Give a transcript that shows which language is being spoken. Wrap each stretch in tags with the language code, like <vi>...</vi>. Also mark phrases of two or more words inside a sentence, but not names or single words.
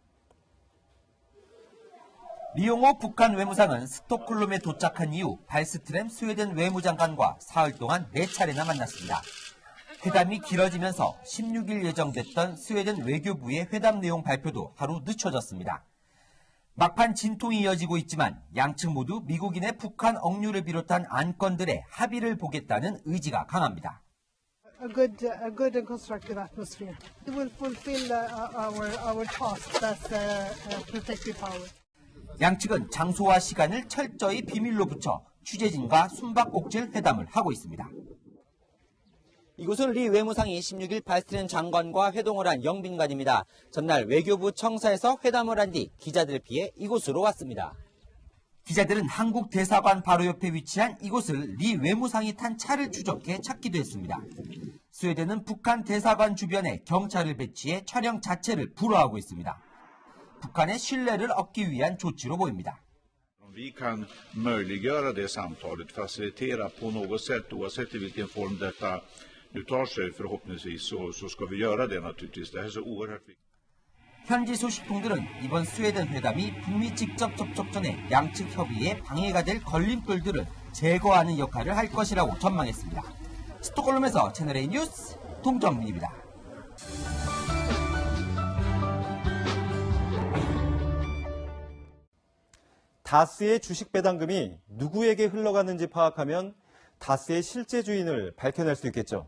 <ko>리용호 북한 외무상은 스톡홀름에 도착한 이후 발스트렘 스웨덴 외무장관과 사흘 동안 4차례나 만났습니다. 회담이 길어지면서 16일 예정됐던 스웨덴 외교부의 회담 내용 발표도 하루 늦춰졌습니다. 막판 진통이 이어지고 있지만 양측 모두 미국인의 북한 억류를 비롯한 안건들의 합의를 보겠다는 의지가 강합니다.</ko> <en>A good and constructive atmosphere. We will fulfill our task, that's protective power.</en> <ko>양측은 장소와 시간을 철저히 비밀로 붙여 취재진과 숨바꼭질 회담을 하고 있습니다. 이곳은 리 외무상이 16일 발스트렘 장관과 회동을 한 영빈관입니다. 전날 외교부 청사에서 회담을 한 뒤 기자들을 피해 이곳으로 왔습니다. 기자들은 한국 대사관 바로 옆에 위치한 이곳을 리 외무상이 탄 차를 추적해 찾기도 했습니다. 스웨덴은 북한 대사관 주변에 경찰을 배치해 촬영 자체를 불허하고 있습니다. 북한의 신뢰를 얻기 위한 조치로 보입니다.</ko> <sv>Vi kan möjliggöra det samtalet, facilitera på något sätt, oavsett i vilken form detta nu tar sig förhoppningsvis, så ska vi göra det naturligtvis. Det här är så oerhört viktigt.</sv> <ko>현지 소식통들은 이번 스웨덴 회담이 북미 직접 접촉 전에 양측 협의에 방해가 될 걸림돌들을 제거하는 역할을 할 것이라고 전망했습니다. 스톡홀름에서 채널A 뉴스 동정민입니다. 다스의 주식 배당금이 누구에게 흘러가는지 파악하면 다스의 실제 주인을 밝혀낼 수 있겠죠.</ko>